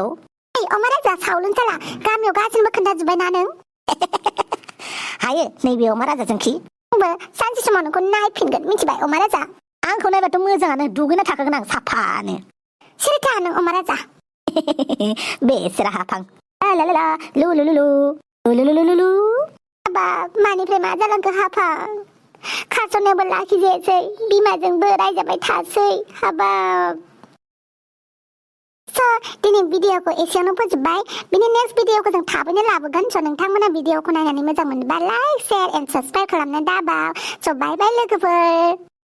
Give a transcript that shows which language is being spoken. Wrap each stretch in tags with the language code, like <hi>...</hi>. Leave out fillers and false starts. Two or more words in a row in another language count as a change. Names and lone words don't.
<brx>अमा राजा सावलुन साला गामियाव गासैनोबो खोन्थाजोब्बाय ना नों हायो नैबे अमा राजाजोंखि आंबो सानसे समाव नोंखौ नायफिनगोन मिथिबाय अमा राजा आंखौ नायबाथ' मोजाङानो दुगैना थाखागोन आं साफानो सिरिथा नों अमा राजा बेसेरा हाफां ला ला ला लु लु लु लु लु लु लु लु लु हाबाब मानिफ्राय मा जालांखो हाफां खारस'नायावबो लाखिजायासै बिमाजोंबो रायजाबाय थासै हाबाब दिनै भिडिअखौ एसेयावनो फोजोबबाय बिनि नेक्स्ट भिडिअखौ जों थाबैनो लाबोगोन स' नोंथांमोना भिडिअखौ नायनानै मोजां मोनोबा</brx> <en>like share and subscribe</en> <brx>खालामनो दाबाव स'</brx> <en>bye bye</en> <brx>लोगोफोर</brx>